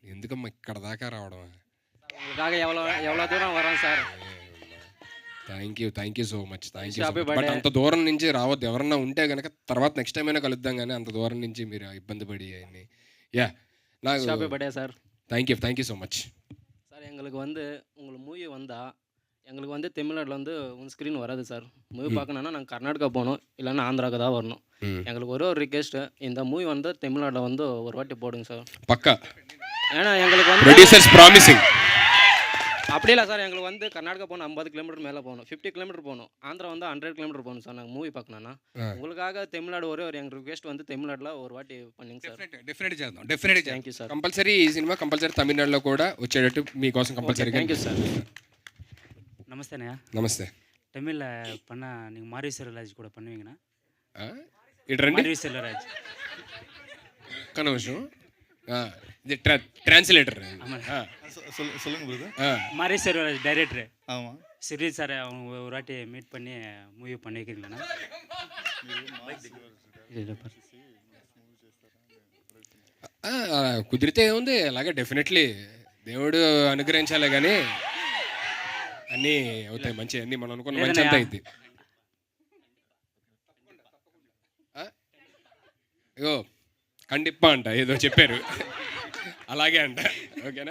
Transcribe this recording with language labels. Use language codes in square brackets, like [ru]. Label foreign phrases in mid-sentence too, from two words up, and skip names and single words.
[te] ఎందుకమ్మా ఇక్కడ దాకా రావడం? బాగా ఎవరో దూరం వరాం సార్. [en] thank you so much. [te] బట్ అంత దూరం నుంచి రావద్దు. ఎవరన్నా ఉంటే కనుక తర్వాత [en] next time [te] అయినా కలుద్దాం, కానీ అంత దూరం నుంచి మీరు ఇబ్బంది పడి అని. నాకు సార్. [en] thank you so much [ta] சார். எங்களுக்கு உங்களுக்கு மூவி வந்தால் எங்களுக்கு தமிழ்நாட்டில் ஸ்க்ரீன் வராது சார். மூவி பார்க்கணுன்னா நாங்கள் கர்நாடகா போகணும், இல்லைன்னா ஆந்திராவுக்கு தான் வரணும். எங்களுக்கு ஒரு ரிக்வெஸ்ட்டு, இந்த மூவி தமிழ்நாட்டில் ஒரு வாட்டி போடுங்க சார். பக்கா. ஏன்னா எங்களுக்கு [en] producers promising. [ta] அப்படி இல்லை சார். எங்களுக்கு கர்நாடகா போகணும் 50 கிலோமீட்டர் மேலே போகணும், 50 கிலோமீட்டர் போகணும். ஆந்திரா 100 கிலோமீட்டர் போகணும் சார். நாங்கள் மூவி பார்க்கணுன்னா உங்களுக்காக தமிழ்நாடு ஒரு எங்கள் ரிக்வெஸ்ட் தமிழ்நாட்டில் ஒரு வாட்டி பண்ணுங்க సార్. [te] డెఫినెట్ చేద్దాం, డెఫినెట్. [en] thank you sir. [te] కంపల్సరీ ఈ సినిమా కంపల్సరీ తమిళనాడులో కూడా వచ్చేటట్టు మీకోసం కంపల్సరీ. [en] thank you sir. [ta] நமஸ்தேண்ணா. [te] నమస్తే. [ta] தமிழில் பண்ணால் நீங்கள் மாரி செல்வராஜ் கூட பண்ணுவீங்கண்ணா? [te] ఇటు రండి. [ta] மாரி செல்வராஜ் [te] ఒక్క నిమిషం. ఇది ట్రాన్స్లేటర్. [ta] சொல்லுங்க பிரதர். மாரி செல்வராஜ் டைரக்டர். ஆமாம். சிறீல் சார் அவங்க ஒரு வாட்டி மீட் பண்ணி மூவி பண்ணி வைக்கிறீங்களாண்ணா? [te] కుదిరితే ఏముంది, అలాగే డెఫినెట్లీ దేవుడు అనుగ్రహించాలి, కానీ అన్నీ అవుతాయి మంచి, అన్నీ మనం అనుకున్న మంచి అంతా అయింది. ఇగో కండిప్పా అంట ఏదో చెప్పారు, అలాగే అంట. ఓకేనా?